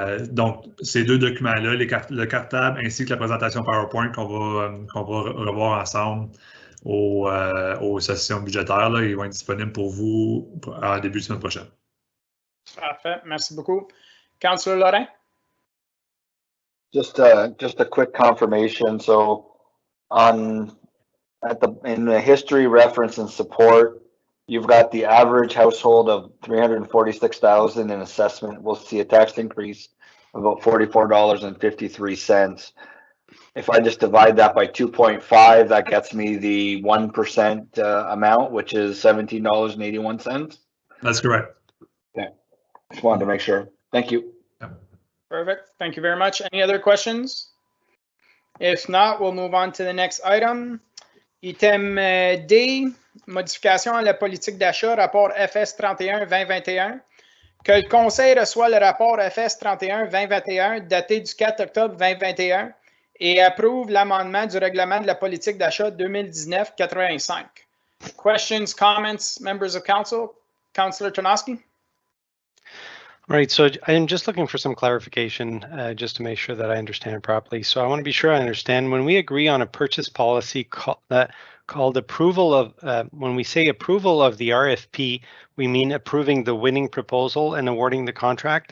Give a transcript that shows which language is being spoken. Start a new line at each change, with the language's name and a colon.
French: Donc, ces deux documents-là, le cartable ainsi que la présentation PowerPoint qu'on va revoir ensemble aux sessions budgétaires, là, ils vont être disponibles pour vous en début de semaine prochaine. Parfait, merci beaucoup.
English: Councillor Lorrain? Just a quick confirmation. So in the history, reference, and support, you've got the average household of $346,000 in assessment. We'll see a tax increase of about $44.53. If I just divide that by 2.5, that gets me the 1% amount, which is $17.81. That's correct. Okay, just wanted to make sure. Thank you. Perfect. Thank you very much. Any other questions? If not, we'll move on to the next item.
French: Item D, modification à la politique d'achat, rapport FS 31-2021. Que le Conseil reçoit le rapport FS 31-2021 daté du 4 octobre 2021 et approuve l'amendement du règlement de la politique d'achat 2019-85.
English: Questions, comments, members of council? Councillor Tarnowski? Right, so I'm just looking for some clarification just to make sure that I understand it properly. So I want to be sure I understand when we agree on a purchase policy called approval of, when we say approval of the RFP, we mean approving the winning proposal and awarding the contract.